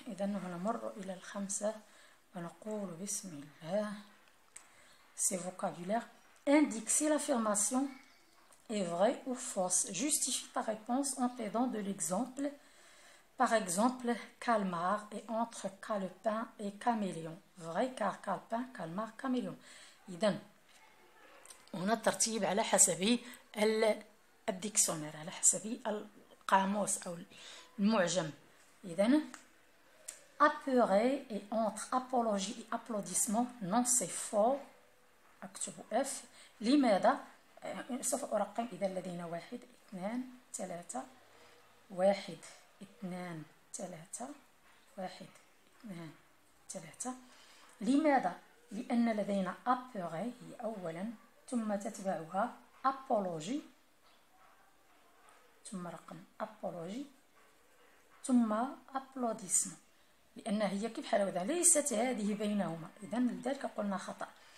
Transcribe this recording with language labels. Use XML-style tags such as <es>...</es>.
<ar>إذا نمر إلى الخمسة ونقول بسم الله.</ar> <fr>C'est vocabulaire. Indique si l'affirmation est vraie ou fausse. Justifie ta réponse en t'aidant de l'exemple. Par exemple, calmar est entre calepin et caméléon. Vrai car calepin, calmar, caméléon.</fr> <ar>إذن هنا الترتيب على حسب الديكسيونير، على حسب القاموس أو المعجم.</ar> <fr>إذن apeuré est entre apologie et applaudissement. Non, c'est faux.</fr> <ar>اكتبوا F. لماذا؟ سوف أرقم إذا لدينا 1 2 3 1 2 3 1 2 3. لماذا؟ لأن لدينا apeuré هي أولا ثم تتبعها apologie ثم رقم apologie ثم applaudissement، لأن هي كيف بحال ليست هذه بينهما، إذا لذلك قلنا خطأ.</ar>